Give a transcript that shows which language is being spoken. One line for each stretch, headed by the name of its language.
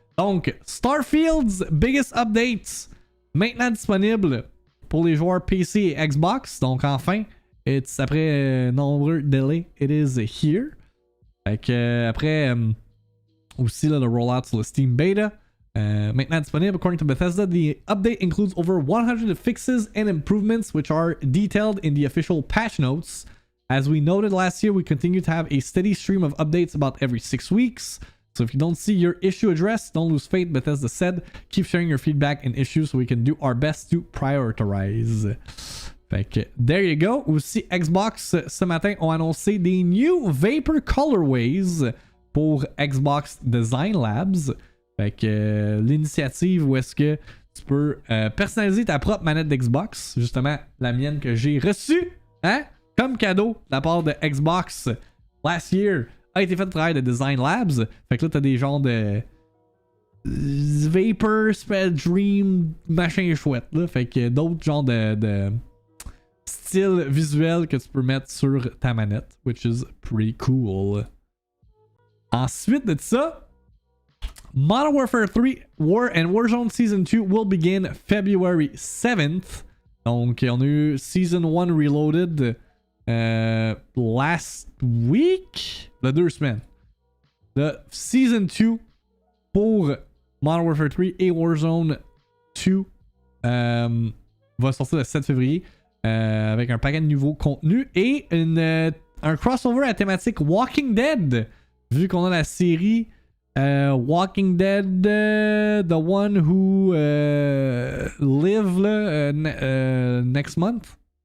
French: Donc,
English: Starfield's biggest updates
French: maintenant disponible pour les joueurs PC et Xbox. Donc enfin, après nombreux délais,
English: it is here.
French: Fait que après aussi là, le rollout sur le Steam Beta. Maintenant disponible.
English: According to Bethesda, the update includes over 100 fixes and improvements which are detailed in the official patch notes. As we noted last year, we continue to have a steady stream of updates about every 6 weeks. So if you don't see your issue addressed, don't lose faith, Bethesda said. Keep sharing your feedback and issues so we can do our best to prioritize.
French: Fait que,
English: there you go.
French: Aussi, Xbox, ce matin, ont annoncé des new Vapor Colorways pour Xbox Design Labs. Fait que l'initiative où est-ce que tu peux personnaliser ta propre manette d'Xbox, justement la mienne que j'ai reçue, hein, comme cadeau de la part de Xbox
English: last year,
French: a été fait de travail de Design Labs. Fait que là, t'as des genres de Vapor, Spell Dream, machin chouette, là. Fait que d'autres genres de style visuel que tu peux mettre sur ta manette,
English: which is pretty cool.
French: Ensuite de ça,
English: Modern Warfare 3 War and Warzone Season 2 will begin February 7th.
French: Donc, on a eu Season 1 Reloaded
English: last week,
French: le 2 semaines. Le Season 2 pour Modern Warfare 3 et Warzone 2 va sortir le 7 février avec un paquet de nouveaux contenus et un crossover à thématique Walking Dead. Vu qu'on a la série Walking Dead, The One Who Live next month.